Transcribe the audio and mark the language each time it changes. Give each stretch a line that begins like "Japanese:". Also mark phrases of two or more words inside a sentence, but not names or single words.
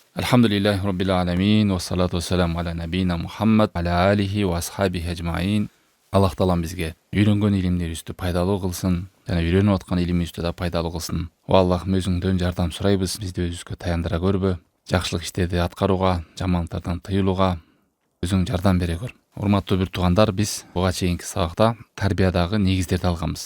Arabic: الحمد لله رب العالمين والصلاة والسلام على نبينا محمد على آله وأصحابه أجمعين.
Kyrgyz: Аллах Таалам бизге үйрөнгөн илимдерибизди пайдалуу кылсын жана үйрөнүп аткан илимибизди да пайдалуу кылсын. О Аллах өзүңдөн жардам сурайбыз, бизди өзүбүзгө таяндыра көрбө. Жакшылык иштерди аткарууга, жамандыктардан тыюлууга өзүң жардам бере көр. Урматтуу бир туугандар, биз буга чейинки сабакта тарбиядагы негиздерди алганбыз.